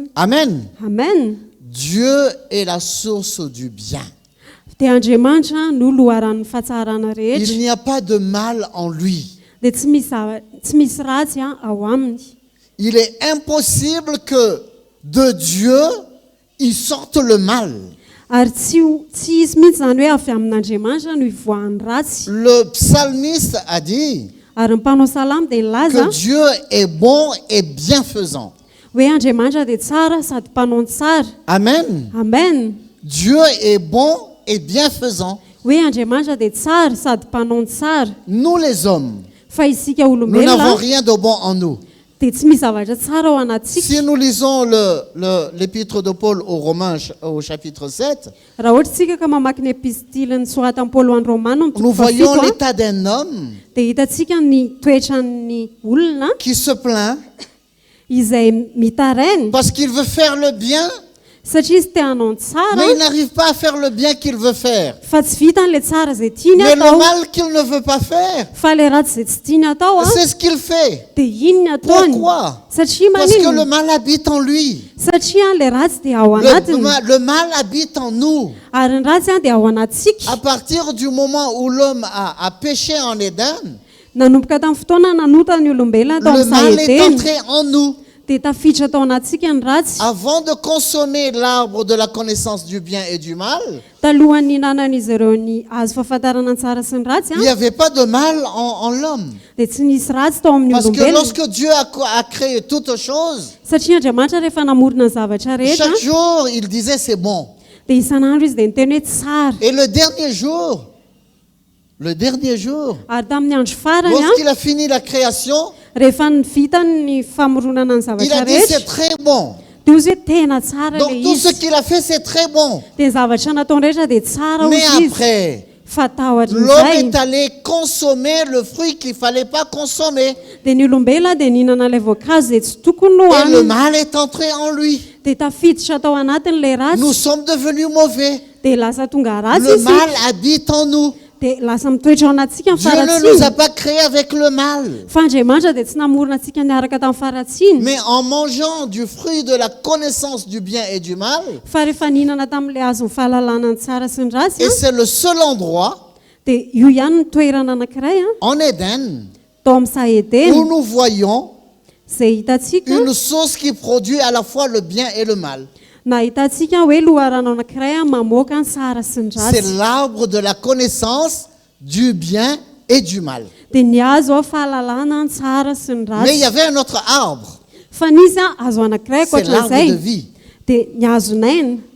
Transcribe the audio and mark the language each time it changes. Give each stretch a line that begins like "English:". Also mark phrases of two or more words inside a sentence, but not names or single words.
French: Amen. Amen. Dieu est la source du bien.
Malagasy: Dia Andriamanitra no loharan'ny fahatsarana rehetra,
French: Il n'y a pas de mal en lui.
Malagasy: dia tsy misy ratsy ao aminy.
French: Il est impossible que de Dieu ils sortent le mal.
Malagasy: Ary tsy izy mihitsy zany hoe avy amin'Andriamanitra no ivoahany ratsy.
French: Le psalmiste a dit
Malagasy: Ary ny mpanao salamy dia nilaza
French: que Dieu est bon et bienfaisant.
Malagasy: hoe Andriamanitra dia tsara sady mpanao tsara.
French: Amen. Amen. Dieu est bon et bienfaisant.
Malagasy: Hoe Andriamanitra dia tsara sady mpanao tsara.
French: Nous les hommes,
Malagasy: Fa isika
French: nous n'avons
Malagasy: olombelona
French: rien de bon en nous.
Malagasy: dia tsy misy zavatra tsara ao anatsika.
French: Si nous lisons l'épître de Paul aux Romains au chapitre 7,
Malagasy: Raha ohatra tsika ka mamaky ny epistily nisoratan'i Paoly ho an'ny Romana amin'ny
French: nous
Malagasy: toko
French: voyons
Malagasy: fafito,
French: l'état d'un homme
Malagasy: dia hitantsika ny toetran'ny olona
French: qui se plaint
Malagasy: izay mitaraina
French: parce qu'il veut faire le bien,
Malagasy: satria izy te hanao ny tsara
French: mais il n'arrive pas à faire le bien qu'il veut faire.
Malagasy: fa tsy vitany le tsara izay tiany
French: Mais le
Malagasy: atao,
French: mal qu'il ne veut pas faire,
Malagasy: fa le ratsy izay tsy tiany atao
French: c'est ce qu'il fait.
Malagasy: dia iny ny ataony.
French: Pourquoi?
Malagasy: Satria
French: Parce que le
Malagasy: manino?
French: mal habite en lui.
Malagasy: Satria le ratsy dia ao anatiny,
French: Le mal habite en nous.
Malagasy: ary ny ratsy dia ao anatsika.
French: À partir du moment où l'homme a péché en Éden,
Malagasy: Nanomboka tamin'ny fotoana nanota ny olombelona tao
French: le
Malagasy: amin'ny
French: mal est
Malagasy: Saedeny
French: entré en nous.
Malagasy: dia tafiditra tao anatsika ny ratsy.
French: Avant de consommer l'arbre de la connaissance du bien et du mal,
Malagasy: Talohany hinanan'izy ireo ny azo fahafantarana ny tsara sy ny ratsy
French: il n'y avait pas de mal en l'homme.
Malagasy: dia tsy nisy ratsy tao amin'ny
French: Parce que
Malagasy: olombelona.
French: lorsque Dieu a créé toutes choses,
Malagasy: Satria Andriamanitra rehefa namorona ny zavatra rehetra
French: chaque jour, il disait c'est bon.
Malagasy: dia isan'andro izy dia niteny hoe tsara.
French: Et le dernier jour,
Malagasy: Ary tamin'ny andro farany
French: lorsqu'il a fini la création,
Malagasy: rehefa ny vita ny famoronana ny
French: il
Malagasy: zavatra
French: a dit
Malagasy: rehetra
French: c'est très bon.
Malagasy: dia ozy hoe tena tsara le
French: Donc tout ce
Malagasy: izy.
French: qu'il a fait, c'est très bon.
Malagasy: Dia ny zavatra nataony rehetra dia tsara
French: Mais
Malagasy: ozy izy.
French: après,
Malagasy: Fa tao
French: l'homme
Malagasy: aorian'izay
French: est allé consommer le fruit qu'il ne fallait pas consommer.
Malagasy: dia ny olombelona dia nihinana ilay voankazo izay tsy tokony no
French: Et le
Malagasy: haniny
French: mal est entré en lui.
Malagasy: dia tafiditra tao anatiny ilay
French: Nous
Malagasy: ratsy
French: sommes devenus mauvais.
Malagasy: dia lasa tonga ratsy
French: Le
Malagasy: izy
French: mal habite en nous.
Malagasy: dia lasa mitoetra ao anatsika ny
French: Dieu ne nous a
Malagasy: faratsiny.
French: pas créés avec le mal.
Malagasy: Fa Andriamanitra dia tsy namorona antsika niaraka tamin'ny faratsiny.
French: Mais en mangeant du fruit de la connaissance du bien et du mal,
Malagasy: Fa rehefa nihinana tamin'ilay azon'ny fahalalana ny tsara sy ny ratsy
French: et c'est le seul endroit
Malagasy: dia io ihany ny toerana anankiray
French: en Éden
Malagasy: tao amin'ny Saedeny
French: où nous voyons
Malagasy: izay hitantsika
French: une source qui produit à la fois le bien et le mal.
Malagasy: na hitantsika hoe loharano anankiray mamoaka ny tsara sy ny
French: C'est
Malagasy: ratsy
French: l'arbre de la connaissance du bien et du mal.
Malagasy: dia ny azo ao fahalalana ny tsara sy ny
French: Mais il y
Malagasy: ratsy.
French: avait un autre arbre,
Malagasy: Fa nisy azo anankiray
French: c'est l'arbre de
Malagasy: ankoatran'izay
French: vie.
Malagasy: dia ny azonaina.